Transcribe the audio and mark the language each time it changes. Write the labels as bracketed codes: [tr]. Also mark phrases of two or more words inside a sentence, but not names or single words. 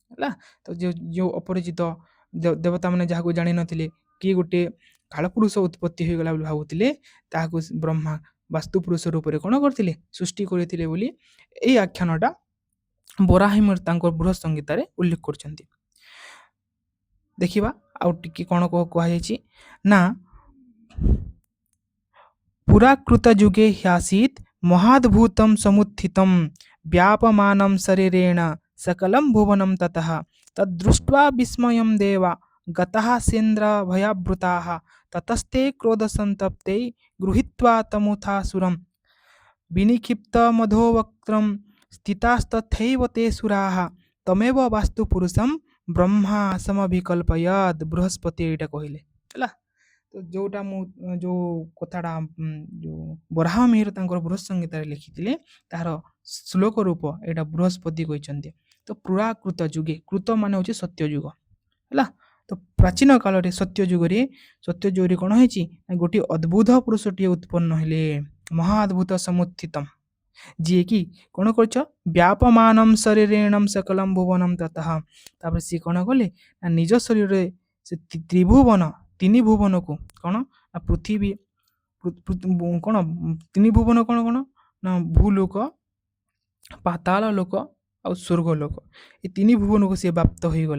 [or] ତ ଯେଉଁ ଅପରିଚିତ ଦେବତା ମାନେ ଯାହାକୁ ଜାଣିନଥିଲେ, କିଏ ଗୋଟେ କାଳପୁରୁଷ ଉତ୍ପତ୍ତି ହୋଇଗଲା ବୋଲି ଭାବୁଥିଲେ ତାହାକୁ ବ୍ରହ୍ମା ବାସ୍ତୁପୁରୁଷ ରୂପରେ କ'ଣ କରିଥିଲେ ସୃଷ୍ଟି କରିଥିଲେ ବୋଲି ଏଇ ଆଖ୍ୟାନଟା ବରାହିମିହିର ତାଙ୍କ ବୃହତ୍ ସଂହିତାରେ ଉଲ୍ଲେଖ କରିଛନ୍ତି। ଦେଖିବା ଆଉ ଟିକେ କ'ଣ କୁହାଯାଇଛି ନା [sa] ପୁରାକୃତ ଯୁଗେ ହ୍ୟାସିତ୍ ମହାଦ୍ଭୁତಂ ସମୁତ୍ଥିତಂ ବ୍ୟାପମାନಂ ଶରୀରେଣ सकलं भुवनं ततः तद्दृष्ट्वा विस्मयं देवा गतः सेन्द्रभयावृताः ततस्ते क्रोधसन्तप्ते गृहीत्वा तमुथासुरं विनिक्षिप्तमधोवक्त्रं स्थितास्तथैव ते सुराः तमेव वास्तुपुरुषं ब्रह्मा समभिकल्पयत् बृहस्पति [or] ଏଇଟା କହିଲେ ହେଲା। ତ ଯୋଉଟା ମୁଁ ଯୋଉ କଥାଟା ଯୋଉ ବରାହମିହିର ତାଙ୍କର ବୃହତ୍ ସଂହିତାରେ ଲେଖିଥିଲେ ତାହାର ଶ୍ଲୋକ ରୂପ ଏଇଟା ବୃହସ୍ପତି କହିଛନ୍ତି। ତ [sa] ପୁରାକୃତ ଯୁଗେ [or] କୃତ ମାନେ ହେଉଛି ସତ୍ୟ ଯୁଗ ହେଲା। ତ ପ୍ରାଚୀନ କାଳରେ ସତ୍ୟ ଯୁଗରେ କ'ଣ ହେଇଛି ଗୋଟିଏ ଅଦ୍ଭୁତ ପୁରୁଷଟିଏ ଉତ୍ପନ୍ନ ହେଲେ [sa] ମହାଅଦ୍ଭୁତ ସମୁତ୍ଥିତମ୍ [or] ଯିଏକି କ'ଣ କରିଛ [sa] ବ୍ୟାପମାନମ ଶରୀରେଣମ୍ ସକଲମ ଭୁବନମ୍ ତତଃ [or] ତାପରେ ସିଏ କ'ଣ କଲେ ନା ନିଜ ଶରୀରରେ ସେ ତ୍ରିଭୁବନ ତିନି ଭୁବନକୁ କ'ଣ ନା ପୃଥିବୀ କ'ଣ ତିନି ଭୁବନ କ'ଣ ନା ଭୂଲୋକ ପାତାଳ ଲୋକ ଆଉ ସ୍ୱର୍ଗ ଲୋକ ଏ ତିନି ଭୁବନକୁ ସେ ବ୍ୟାପ୍ତ ହୋଇଗଲା।